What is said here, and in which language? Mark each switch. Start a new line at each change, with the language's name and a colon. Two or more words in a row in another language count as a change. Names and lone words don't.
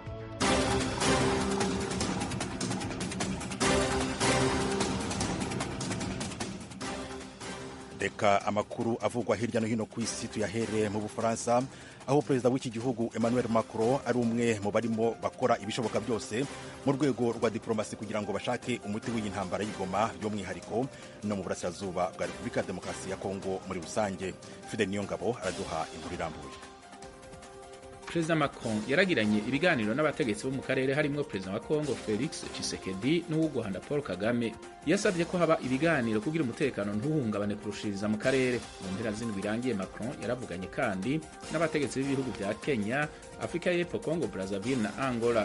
Rundi: Reka amakuru avugwa hirya no hino ku isi tuyahere mu Bufaransa, aho perezida w'iki gihugu Emmanuel Macron ari umwe mu barimo bakora ibishoboka byose mu rwego rwa diplomasi kugira ngo bashake umuti w'iyi ntambara y'Igoma by'umwihariko no mu burasirazuba bwa Repubulika ya Demokarasi ya Kongo muri rusange. Fidel Niyongabo araduha inkuru irambuye. Perezida Macron yaragiranye ibiganiro n'abategetsi bo mu karere harimo perezida wa Kongo Felix Tshisekedi n'uw'u Rwanda Paul Kagame. Yasabye ko haba ibiganiro kugira umutekano ntuhungabane kurushiriza mu karere. Mu mpera z'indwi irangiye, Macron yaravuganye kandi n'abategetsi b'ibihugu bya Kenya, Afrika y'Epfo, Congo Brazzaville na Angola.